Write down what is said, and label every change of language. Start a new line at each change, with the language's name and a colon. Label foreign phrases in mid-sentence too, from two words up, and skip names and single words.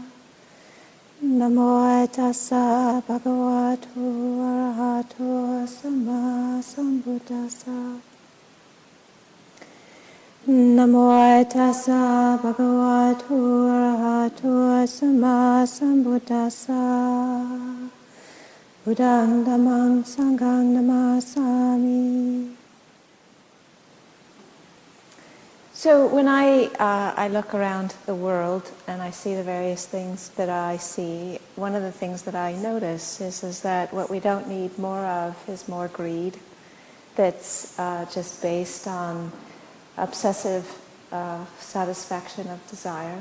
Pali: Namo tassa bhagavato arahato samma sambuddhassa. Namo tassa bhagavato arahato samma sambuddhassa. Buddhang dhammang sanghang namasami.
English: So when I look around the world and I see the various things that I see, one of the things that I notice is that what we don't need more of is more greed that's just based on obsessive satisfaction of desire.